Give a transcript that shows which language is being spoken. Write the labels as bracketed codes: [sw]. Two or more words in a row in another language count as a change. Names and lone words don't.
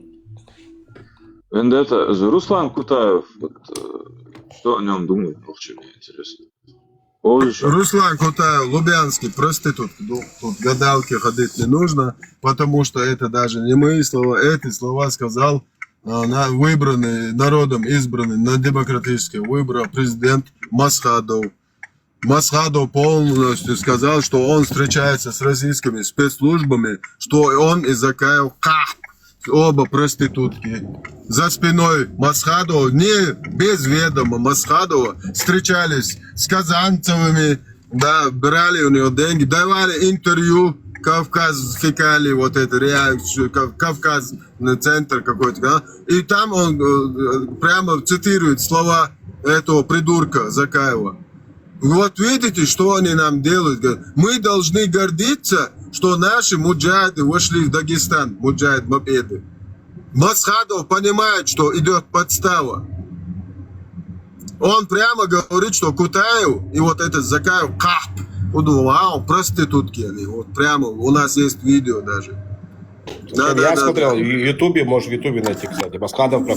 [ru] Вендетта, Руслан Кутаев, вот, что о нем думает, вообще мне интересно. Руслан Кутаев, Лубянский проститут. Тут гадалки ходить не нужно, потому что это даже не мои слова. Эти слова сказал выбранный, народом избранный на демократические выборы президент Масхадов. Масхадов полностью сказал, что он встречается с российскими спецслужбами, что он и Закаев оба проститутки. За спиной Масхадова, не без ведома Масхадова, встречались с Казанцевыми, да, брали у него деньги, давали интервью, Кавказ Хикали, вот это реакцию, Кавказ центр какой-то, да, и там он прямо цитирует слова этого придурка Закаева. Вот видите, что они нам делают? Мы должны гордиться, что наши муджахиды вошли в Дагестан, муджахид-мопеды. Масхадов понимает, что идет подстава. Он прямо говорит, что Кутаев и вот этот Закаев, вау, проститутки они. Вот прямо, у нас есть видео даже. Я смотрел, в Ютубе, можешь в Ютубе найти, кстати.